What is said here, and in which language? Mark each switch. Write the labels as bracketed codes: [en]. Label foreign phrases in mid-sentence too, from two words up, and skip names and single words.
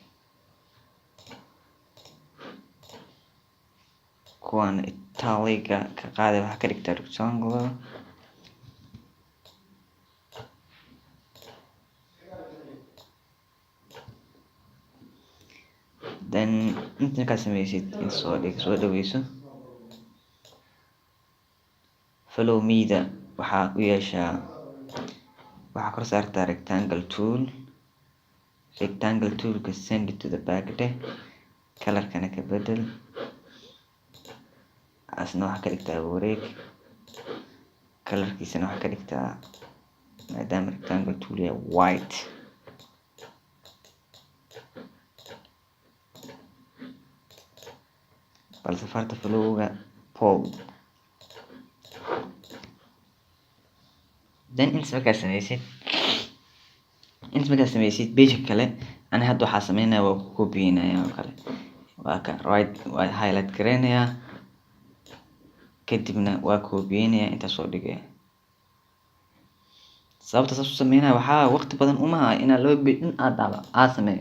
[so] kuwan italiga ka qaaday waxaa ka dhigtaa rectangular, then inta markaad sameysid soo dhaweyso. [en] follow me- [so] da waxaa u yeeshaa, waxaa kor saartaa [en] rectangle toolka send it to the back [so] dheh, colorkana ka bedel, asna waxaa ka dhigtaa wareeg, colorkiisana waxaa ka dhigtaa maadaama [en] rectangle tool [so] yahay white. balse farta followga bold. then inta markaad sameysid page kale, ani hadda waxaa sameynaya waa ku copy-naya oo kale, waa ka right waa highlight gareynaya, kadibna waa copy-naya inta soo dhigaya. sababta saas u sameynaya waxaa waqti badan uma aha inaa loo in aad sameeyo.